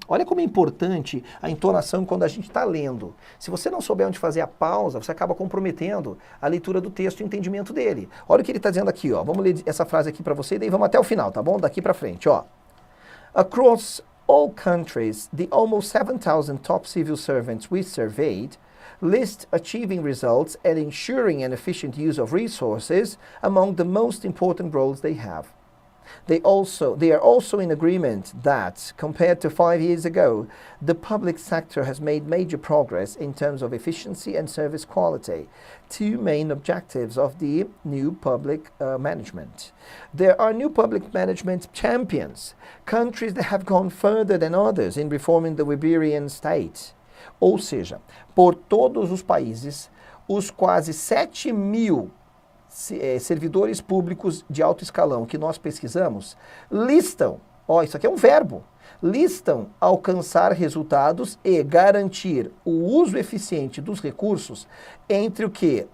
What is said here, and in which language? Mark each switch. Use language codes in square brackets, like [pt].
[pt] Olha como é importante a entonação quando a gente está lendo. Se você não souber onde fazer a pausa, você acaba comprometendo a leitura do texto e o entendimento dele. Olha o que ele está dizendo aqui, ó. Vamos ler essa frase aqui para você e daí vamos até o final, tá bom? Daqui para frente, ó. [en] Across all countries, the almost 7,000 top civil servants we surveyed list achieving results and ensuring an efficient use of resources among the most important roles they have. They are also in agreement that, compared to 5 years ago, the public sector has made major progress in terms of efficiency and service quality, two main objectives of the new public management. There are new public management champions, countries that have gone further than others in reforming the Weberian state. [pt] Ou seja, por todos os países, os quase 7.000 servidores públicos de alto escalão que nós pesquisamos, listam, ó, isso aqui é um verbo, listam alcançar resultados e garantir o uso eficiente dos recursos entre o que?